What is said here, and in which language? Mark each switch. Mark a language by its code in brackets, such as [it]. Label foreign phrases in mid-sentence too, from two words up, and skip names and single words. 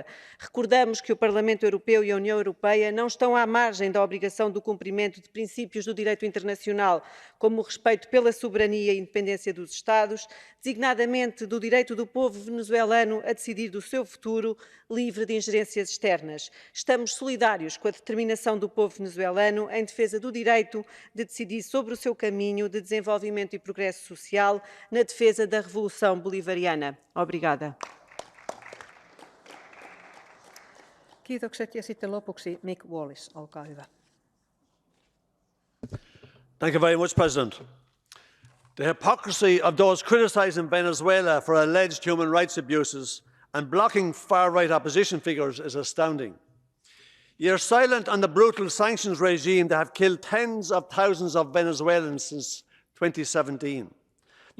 [pt] Recordamos que o Parlamento Europeu e a União Europeia não estão à margem da obrigação do cumprimento de princípios do direito internacional, como o respeito pela soberania e independência dos Estados, designadamente do direito do povo venezuelano a decidir do seu futuro, livre de ingerências externas. Estamos solidários com a determinação do povo venezuelano em defesa do direito de decidir sobre o seu caminho de desenvolvimento e progresso social, na defesa da Revolução Bolivariana. Obrigada. [fi] Kiitokset ja sitten lopuksi Mick Wallis, olkaa hyvä. [en] Thank you very much, President. The hypocrisy of those criticising Venezuela for alleged human rights abuses and blocking far-right opposition figures is astounding. You're silent on the brutal sanctions regime that have killed tens of thousands of Venezuelans since 2017.